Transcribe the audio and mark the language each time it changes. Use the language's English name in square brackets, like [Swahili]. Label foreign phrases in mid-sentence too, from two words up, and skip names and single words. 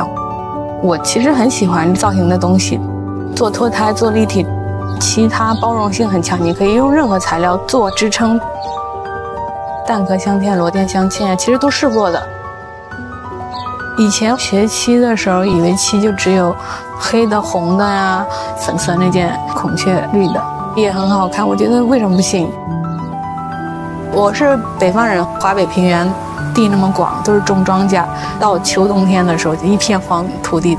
[Chinese] 我其實很喜歡造型的東西，做脫胎、做立體，漆它包容性很強，你可以用任何材料做支撐。蛋殼鑲嵌、螺鈿鑲嵌，其實都試過的。以前學漆的時候，以為漆就只有黑的、紅的呀，粉色那件孔雀綠的也很好看。我覺得為什麼不行？我是北方人，華北平原地那麼廣，都是種莊稼，到秋冬天的時候就一片黃土地。